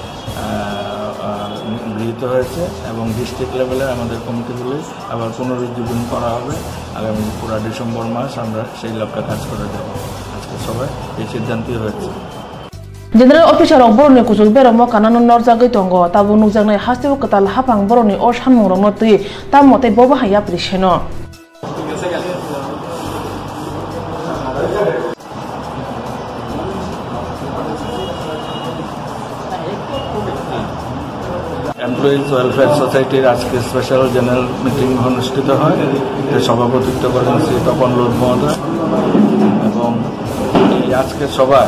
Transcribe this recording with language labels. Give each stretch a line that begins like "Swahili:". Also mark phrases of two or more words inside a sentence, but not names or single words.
Bangla: গৃহীত হয়েছে এবং ডিস্ট্রিক্ট লেভেলে আমাদের কমিটিগুলি আবার পুনরুজ্জীবন করা হবে আগামী পুরো ডিসেম্বর মাস আমরা সেই লক্ষ্যে কাজ করে যাব আজকে সবাই এই সিদ্ধান্তই হয়েছে
English: General Officer of Borne
Kok Borok: kuchuk beramo kanano norjagai tongo tabu nukjaknai hasteo katal hapang boroni o samung rongno tui tamote bobo haya prisheno
Bangla: এমপ্লয়িজ ওয়েলফেয়ার সোসাইটির আজকে
English: special general meeting
Bangla: অনুষ্ঠিত হয় সভাপতিত্ব করেন শ্রী তপন লোধ মহোদয় এবং এই আজকের সভায়